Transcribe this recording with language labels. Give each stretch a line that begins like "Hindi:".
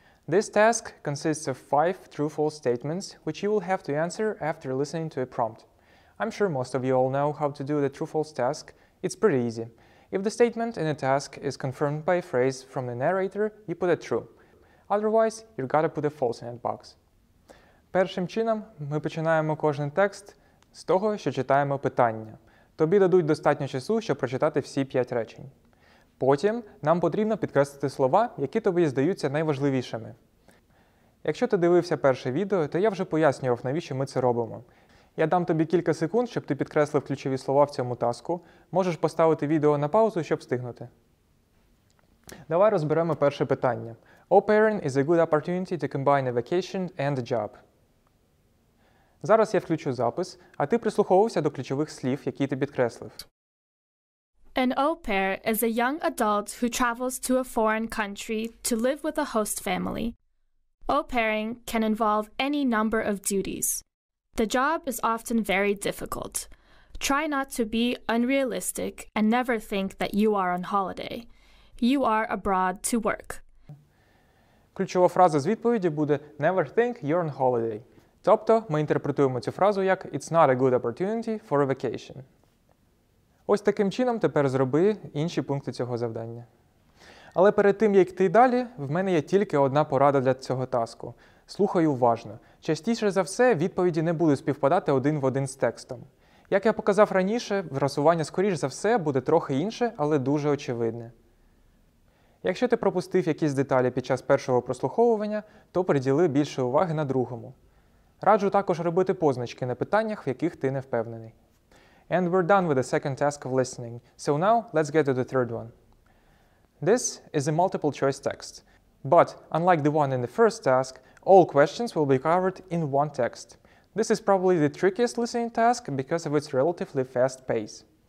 English: This task consists of 5 true-false statements, which you will have to answer after listening to a prompt. I'm sure most of you all know how to do the true-false task. It's pretty easy. If the statement in a task is confirmed by a phrase from the narrator, you put a true. Otherwise, you gotta put a false in that box.
Ukrainian: Першим чином ми починаємо кожен текст з того, що читаємо питання. Тобі дадуть достатньо часу, щоб прочитати всі 5 речень. Потім нам потрібно підкреслити слова, які тобі здаються найважливішими. Якщо ти дивився перше відео, то я вже пояснював, навіщо ми це робимо. Я дам тобі кілька секунд, щоб ти підкреслив ключові слова в цьому таску. Можеш поставити відео на паузу, щоб встигнути. Давай розберемо перше питання.
English: Au pairing is a good opportunity to combine a vacation and a job.
Ukrainian: Зараз я включу запис, а ти прислуховувався до ключових слів, які ти підкреслив.
English: An au pair is a young adult who travels to a foreign country to live with a host family. Au pairing can involve any number of duties. The job is often very difficult. Try not to be unrealistic and never think that you are on holiday. You are abroad to work.
Ukrainian: Ключова фраза з відповіді буде
English: «Never think you're on holiday».
Ukrainian: Тобто ми інтерпретуємо цю фразу як
English: «It's not a good opportunity for a vacation».
Ukrainian: Ось таким чином тепер зроби інші пункти цього завдання. Але перед тим, як йти далі, в мене є тільки одна порада для цього таску. Слухай уважно. Частіше за все, відповіді не будуть співпадати один в один з текстом. Як я показав раніше, врасування скоріш за все буде трохи інше, але дуже очевидне. Якщо ти пропустив якісь деталі під час першого прослуховування, то приділи більше уваги на другому. Раджу також робити позначки на питаннях, в яких ти не впевнений.
English: And we're done with the second task of listening. So now, let's get to the third one. This is a multiple choice text. But, unlike the one in the first task, all questions will be covered in one text. This is probably the trickiest listening task because of its relatively fast pace.